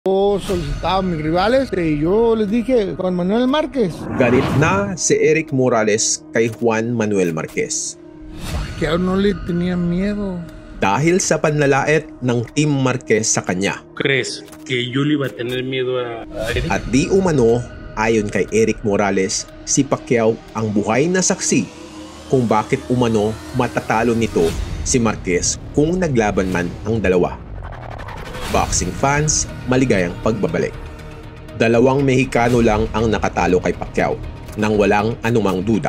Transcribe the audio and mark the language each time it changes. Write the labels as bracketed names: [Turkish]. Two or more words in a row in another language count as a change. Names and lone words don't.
[Spanish] Yo solicitaba a mis rivales y yo les dije, Juan Manuel Márquez. [Filipino] Galit na si Eric Morales kay Juan Manuel Marquez. [Spanish] Que no le tenía miedo. [Filipino] Dahil sa panlalait ng Team Marquez sa kanya. [Spanish] ¿Crees que yo le iba a tener miedo a Eric? [Filipino] At di umano, ayon kay Eric Morales, si Pacquiao ang buhay na saksi kung bakit umano matatalo nito si Marquez kung naglaban man ang dalawa. [English] Boxing fans, [Filipino] maligayang pagbabalik. Dalawang Mexicano lang ang nakatalo kay Pacquiao nang walang anumang duda.